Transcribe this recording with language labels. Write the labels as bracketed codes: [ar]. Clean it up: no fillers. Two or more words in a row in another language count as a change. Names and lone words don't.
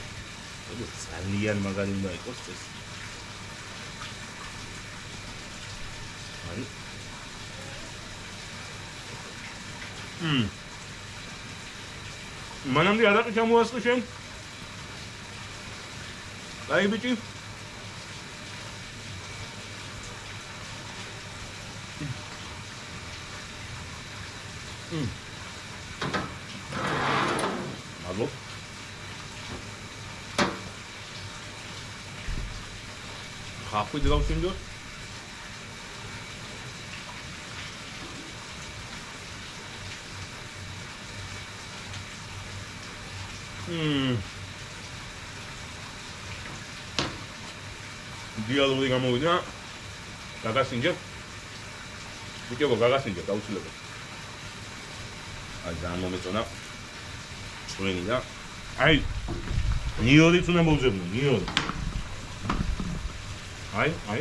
[ka] ძალიან მაგარი უნდა იყოს ეს. აი. მანამდე არაყი ჩამოასწრე შენ? აი ბიჭი. [pt] Alô? Rápido lá o senhor. [ka] Dialog이 გამოვიდა. გაგასინჯებ. ვიდეო გაგასინჯებ დაუცილებლად. აი ძალიან მომეწონა. წვენი და აი ნიორიც უნდა მოვძებნო, ნიორი. აი.